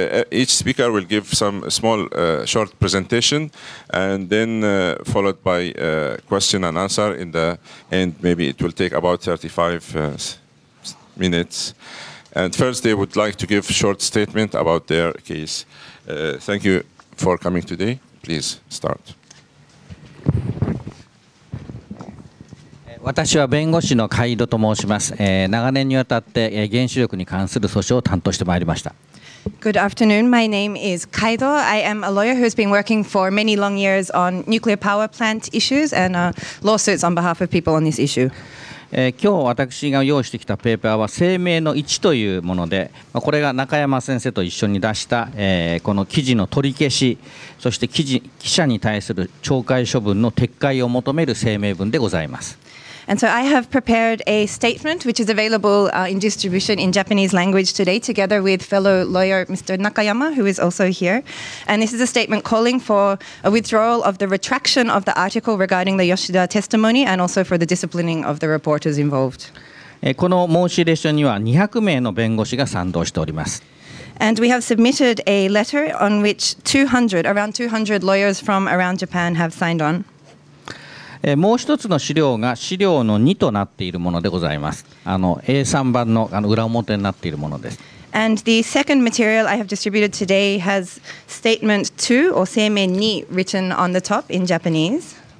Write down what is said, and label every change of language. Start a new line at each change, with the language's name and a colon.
English: Each speaker will give some small, short presentation, and then followed by question and answer in the end. Maybe it will take about 35 minutes. And first, they would like to give a short statement about their case. Thank you for coming today. Please start.
Japanese: 私は弁護士の海渡と申します。長年にわたって原子力に関する訴訟を担当してまいりました。
English: Good afternoon. My name is Kaido. I am a lawyer who has been working for many long years on nuclear power plant issues and lawsuits on behalf of people on this issue.
Japanese: 今日私が用意してきたペーパーは声明の1というもので、これが中山先生と一緒に出した、この記事の取り消し、そして記者に対する懲戒処分の撤回を求める声明文でございます。
English: And so I have prepared a statement which is available in distribution in Japanese language today, together with fellow lawyer Mr. Nakayama, who is also here. And this is a statement calling for a withdrawal of the retraction of the article regarding the Yoshida testimony and also for the disciplining of the reporters involved.
Japanese: この申し入れ書には200名の弁護士が賛同しております。
English: And we have submitted a letter on which around 200 lawyers from around Japan have signed on.
Japanese: もう一つの資料が資料の2となっているものでございます。 A3 版の裏表になっているものです。
English: And the second material I have distributed today has statement 2 or 声明2 written on the top in Japanese.